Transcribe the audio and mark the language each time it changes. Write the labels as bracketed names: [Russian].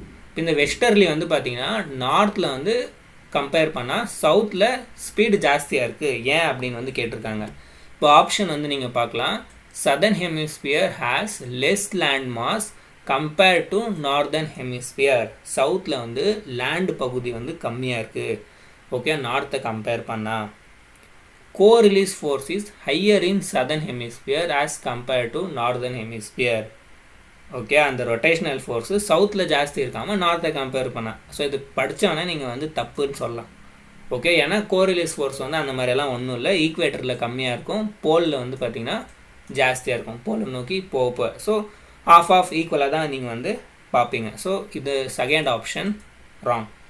[Tamil] இப்போ இந்த வெஸ்டர்லி வந்து பார்த்திங்கன்னா நார்த்தில் வந்து கம்பேர் பண்ணால் சவுத்தில் ஸ்பீடு ஜாஸ்தியாக இருக்குது. ஏன் அப்படின்னு வந்து கேட்டிருக்காங்க. இப்போ ஆப்ஷன் வந்து நீங்கள் பார்க்கலாம். [English] Southern hemisphere has less land mass compared to northern hemisphere. [Tamil] சவுத்தில் வந்து லேண்ட் பகுதி வந்து கம்மியாக இருக்குது. ஓகே, நார்த்தை கம்பேர் பண்ணால். [English] co-release force is higher in southern hemisphere as compared to northern hemisphere. [Tamil] Okay, அந்த ரொட்டேஷனல் ஃபோர்ஸு சவுத்தில் ஜாஸ்தி இருக்காமல் நார்த்தை கம்பேர் பண்ணால். ஸோ இது படித்தோன்னே நீங்கள் வந்து தப்புன்னு சொல்லலாம். ஓகே, ஏன்னா கோரிலிஸ் ஃபோர்ஸ் வந்து அந்த மாதிரியெல்லாம் ஒன்றும் இல்லை. ஈக்குவேட்டரில் கம்மியாக இருக்கும், போலில் வந்து பார்த்திங்கன்னா ஜாஸ்தியாக இருக்கும், போலை நோக்கி போக. ஸோ ஆஃப் ஈக்குவலாக தான் நீங்கள் வந்து பார்ப்பீங்க. ஸோ இது செகண்ட் ஆப்ஷன் ராங்.